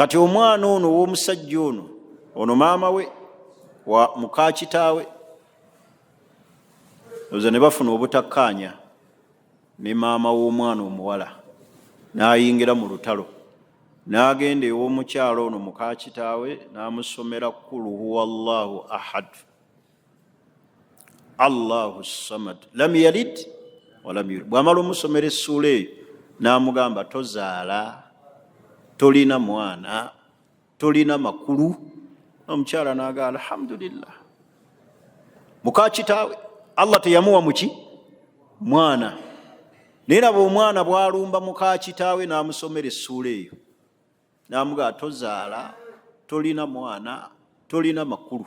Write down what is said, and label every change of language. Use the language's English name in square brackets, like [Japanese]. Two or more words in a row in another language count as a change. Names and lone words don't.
[Ganda] kati omwana ono w'omusajja ono maama we wa muka kitaawe oza ne bafuna obutakkaanya ne maama w'omwana omuwala n'ayingira mu lutalo n'agenda ew'omukyalo ono muka kitaawe n'amusomera [Arabic] قل هو الله أحد الله الصمد لم يلد ولم يولد. [Ganda] Bw'amala omusomera essuula eyo n'amugamba tozaala, tolina mwana, tolina makulu. Omukyala n'aga alhamdulillah. Muka kitaawe Allah teyamuwa muki mwana, naye laba omwana bw'alumba muka kitaawe n'amusomera essuula eyo n'amugamba tozaala, tolina mwana, tolina makulu.